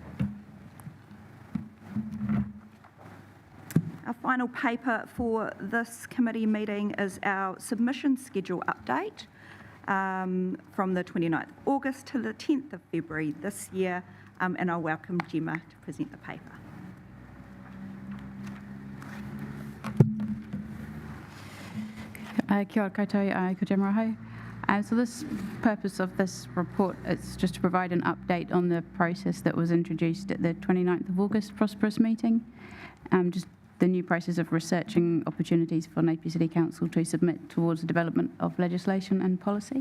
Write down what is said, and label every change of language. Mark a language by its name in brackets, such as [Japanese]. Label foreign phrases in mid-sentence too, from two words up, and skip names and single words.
[English] Our final paper for this committee meeting is our submission schedule update from the 29th of August to the 10th of February this year, and I'll welcome Gemma to present the paper. [Māori] Kia ora koutou, ko te maraho. [English] So this purpose of this report is just to provide an update on the process that was introduced at the 29th of August Prosperous meeting. Just the new process of researching opportunities for Napier City Council to submit towards the development of legislation and policy.